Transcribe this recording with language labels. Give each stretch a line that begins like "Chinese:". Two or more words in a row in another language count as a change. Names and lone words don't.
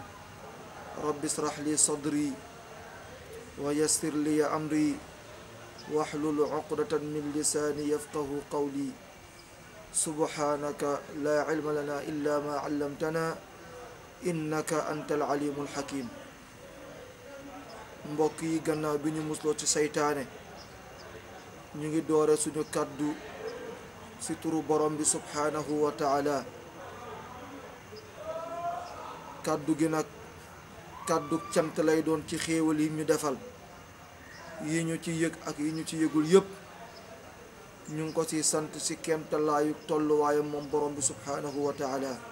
Arabic: رب اشرح لي صدري ويسر لي أمري واحلل عقدة من لساني يفقه قولي. سبحانك لا علم لنا إلا ما علمتنا إنك أنت العليم الحكيم.
Wolof: mbokk yi gannaaw bi ñu musloo ci seytaane, ñu ngi doore suñu kàddu ci turu borom bi
Arabic: سبحانه وتعالى.
Wolof: kàddu gi nag kàddu cant lay doon ci xéewal yi ñu defal, yi ñu ci yëg ak yi ñu ci yëgul yépp ñu ngi ko ci sant ci kemtalaayu tolluwaayam moom borom bi
Arabic: سبحانه وتعالى.